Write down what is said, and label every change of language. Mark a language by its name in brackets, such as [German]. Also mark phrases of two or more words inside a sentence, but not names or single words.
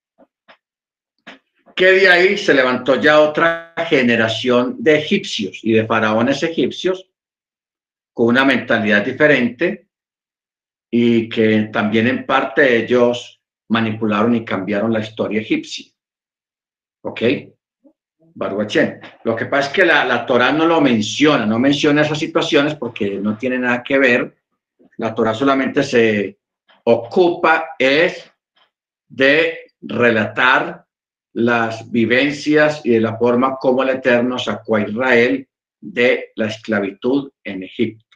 [Spanish] Que de ahí se levantó ya otra generación de egipcios y de faraones egipcios con una mentalidad diferente, y que también en parte ellos manipularon y cambiaron la historia egipcia. [Hebrew] ¿Ok? ברוך השם. [Spanish] Lo que pasa es que la Torá no lo menciona, no menciona esas situaciones porque no tiene nada que ver. La Torá solamente se ocupa de relatar las vivencias y de la forma como el Eterno sacó a Israel de la esclavitud en Egipto.